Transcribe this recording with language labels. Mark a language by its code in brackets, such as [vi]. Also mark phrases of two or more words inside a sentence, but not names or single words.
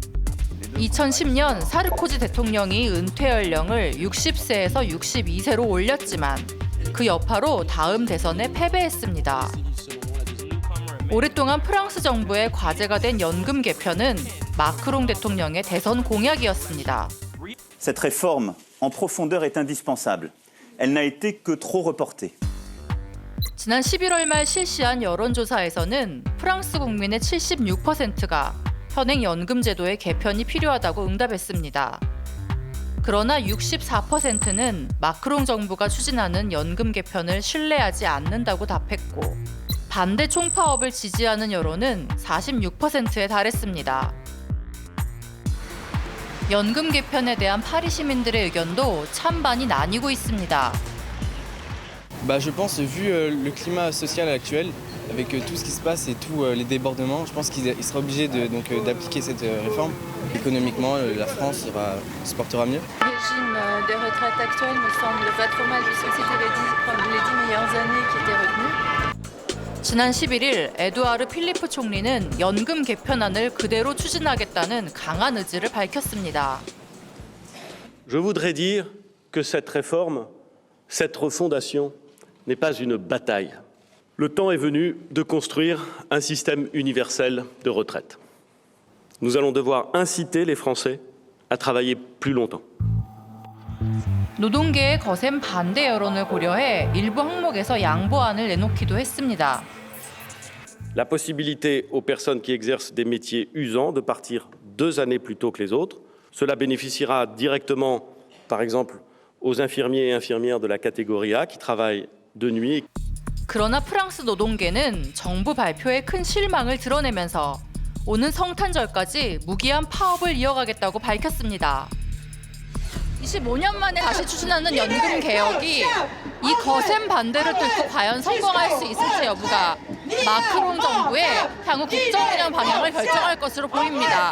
[ko] 2010년 사르코지 대통령이 은퇴 연령을 60세에서 62세로 올렸지만 그 여파로 다음 대선에 패배했습니다. 오랫동안 프랑스 정부의 과제가 된 연금 개편은 마크롱 대통령의 대선 공약이었습니다. [fr] Cette réforme en profondeur est indispensable. Elle n'a été que trop reportée. [ko] 지난 11월 말 실시한 여론조사에서는 프랑스 국민의 76%가 현행 연금 제도의 개편이 필요하다고 응답했습니다. 그러나 64%는 마크롱 정부가 추진하는 연금 개편을 신뢰하지 않는다고 답했고 반대 총파업을 지지하는 여론은 46%에 달했습니다. 연금 개편에 대한 파리 시민들의 의견도 찬반이 나뉘고 있습니다. [fr] Je pense, vu le climat social actuel, avec tout ce qui se passe et tous les débordements, je pense qu'il sera obligé d'appliquer cette réforme. Économiquement, la France se portera mieux. Le régime de retraite actuel me semble pas trop mal puisque c'était les 10 meilleures années qui étaient retenues. [ko] 지난 11일 에두아르 필리프 총리는 연금 개편안을 그대로 추진하겠다는 강한 의지를 밝혔습니다. [fr] Je voudrais dire que cette réforme, cette refondation n'est pas une bataille. Le temps est venu de construire un système universel de retraite. Nous allons devoir inciter les Français à travailler plus longtemps. [ko] 노동계의 거센 반대 여론을 고려해 일부 항목에서 양보안을 내놓기도 했습니다. [fr] La possibilité aux personnes qui exercent des métiers usants de partir 2 années plus tôt que les autres. Cela bénéficiera directement, par exemple, aux infirmiers et infirmières de la catégorie A qui travaillent de nuit. [ko] 그러나 프랑스 노동계는 정부 발표에 큰 실망을 드러내면서 오는 성탄절까지 무기한 파업을 이어가겠다고 밝혔습니다. 25년 만에 다시 추진하는 연금 개혁이 이 거센 반대를 뚫고 과연 성공할 수 있을지 여부가 마크롱 정부의 향후 국정운영 방향을 결정할 것으로 보입니다.